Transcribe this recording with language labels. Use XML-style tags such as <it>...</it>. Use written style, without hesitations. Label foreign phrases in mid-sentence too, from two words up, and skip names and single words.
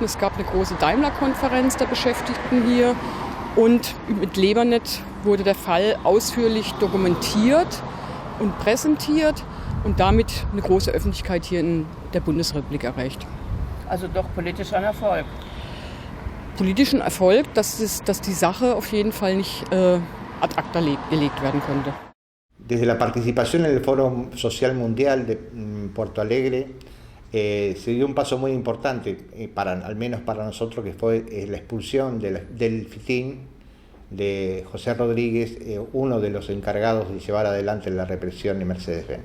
<de>Es gab eine große Daimler-Konferenz der Beschäftigten hier. Und mit LabourNet wurde der Fall ausführlich dokumentiert und präsentiert und damit eine große Öffentlichkeit hier in der Bundesrepublik erreicht. Also doch politisch ein Erfolg. Politischen Erfolg, dass die Sache auf jeden Fall nicht</de> <la>ad acta</la> <de>gelegt werden konnte.</de> <es>Desde la participación en el Foro Social Mundial de Porto Alegre se dio un paso muy importante, al menos para nosotros, que fue la expulsión del FITIN de José Rodríguez, uno de los encargados de llevar adelante la represión de Mercedes-Benz.</es>